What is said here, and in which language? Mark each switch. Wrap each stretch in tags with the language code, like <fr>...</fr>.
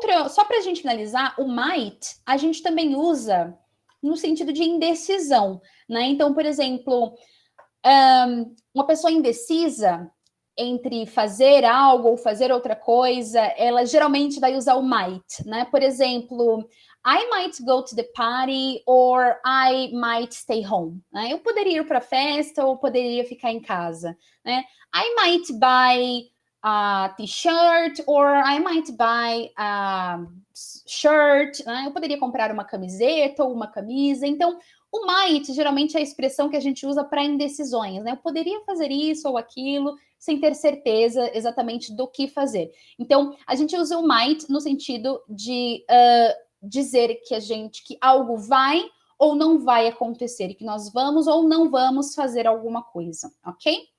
<pt>Só para a gente finalizar, o might, a gente também usa no sentido de indecisão, né? Então, por exemplo, uma pessoa indecisa entre fazer algo ou fazer outra coisa, ela geralmente vai usar o might, né? Por exemplo,</pt> <en>I might go to the party or I might stay home.</en> <pt>Né? Eu poderia ir para a festa ou poderia ficar em casa, né?</pt> <en>I might buy a t-shirt or I might buy a shirt, né?</en> <pt>Eu poderia comprar uma camiseta ou uma camisa. Então, o might geralmente é a expressão que a gente usa para indecisões, né? Eu poderia fazer isso ou aquilo sem ter certeza exatamente do que fazer. Então, a gente usa o might no sentido de dizer que algo vai ou não vai acontecer, e que nós vamos ou não vamos fazer alguma coisa, ok?</pt>